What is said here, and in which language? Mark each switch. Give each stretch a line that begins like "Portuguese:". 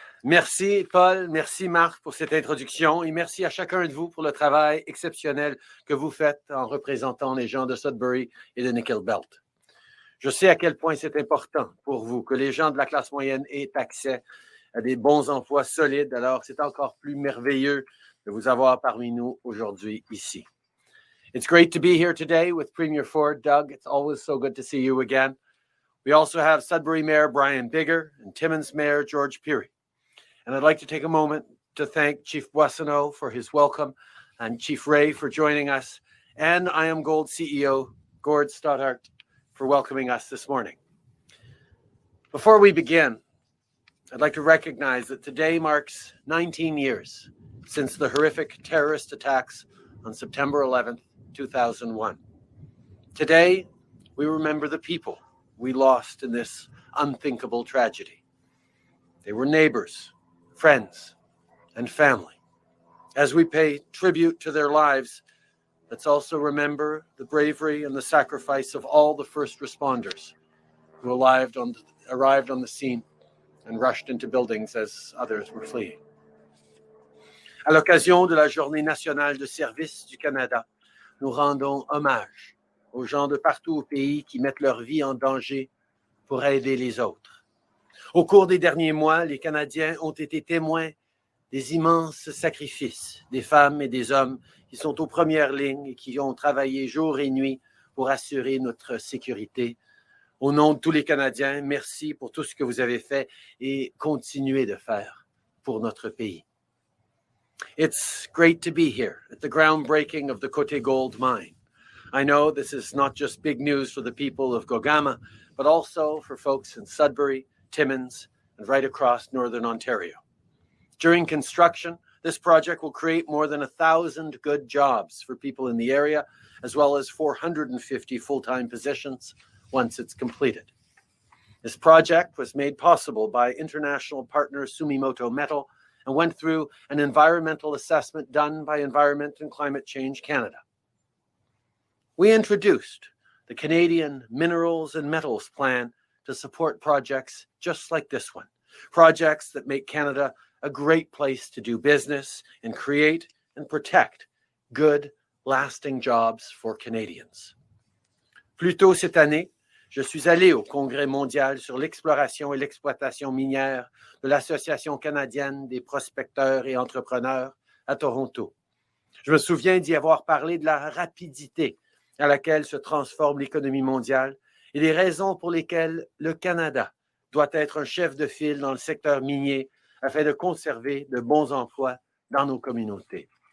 French: Merci Paul, merci Marc pour cette introduction et merci à chacun de vous pour le travail exceptionnel que vous faites en représentant les gens de Sudbury et de Nickel Belt. Je sais à quel point c'est important pour vous que les gens de la classe moyenne aient accès à des bons emplois solides, alors c'est encore plus merveilleux de vous avoir parmi nous aujourd'hui ici.
English: It's great to be here today with Premier Ford. Doug, it's always so good to see you again. We also have Sudbury Mayor Brian Bigger and Timmins Mayor George Peary. And I'd like to take a moment to thank Chief Boissonneau for his welcome and Chief Ray for joining us and IAMGOLD CEO Gord Stoddart for welcoming us this morning. Before we begin, I'd like to recognize that today marks 19 years since the horrific terrorist attacks on September 11th, 2001. Today, we remember the people we lost in this unthinkable tragedy. They were neighbors, friends, and family. As we pay tribute to their lives, let's also remember the bravery and the sacrifice of all the first responders who arrived on the scene and rushed into buildings as others were fleeing.
French: À l'occasion de la Journée nationale de service du Canada, nous rendons hommage aux gens de partout au pays qui mettent leur vie en danger pour aider les autres. Au cours des derniers mois, les Canadiens ont été témoins des immenses sacrifices des femmes et des hommes qui sont aux premières lignes et qui ont travaillé jour et nuit pour assurer notre sécurité. Au nom de tous les Canadiens, merci pour tout ce que vous avez fait et continuez de faire pour notre pays.
English: It's great to be here at the groundbreaking of the Côté gold mine. I know this is not just big news for the people of Gogama, but also for folks in Sudbury, Timmins, and right across Northern Ontario. During construction, this project will create more than 1,000 good jobs for people in the area, as well as 450 full-time positions once it's completed. This project was made possible by international partner Sumitomo Metal and went through an environmental assessment done by Environment and Climate Change Canada. We introduced the Canadian Minerals and Metals Plan to support projects just like this one, projects that make Canada a great place to do business and create and protect good, lasting jobs for Canadians.
French: Plus tôt cette année, je suis allé au Congrès mondial sur l'exploration et l'exploitation minière de l'Association canadienne des prospecteurs et entrepreneurs à Toronto. Je me souviens d'y avoir parlé de la rapidité à laquelle se transforme l'économie mondiale et les raisons pour lesquelles le Canada doit être un chef de file dans le secteur minier afin de conserver de bons emplois dans nos communautés.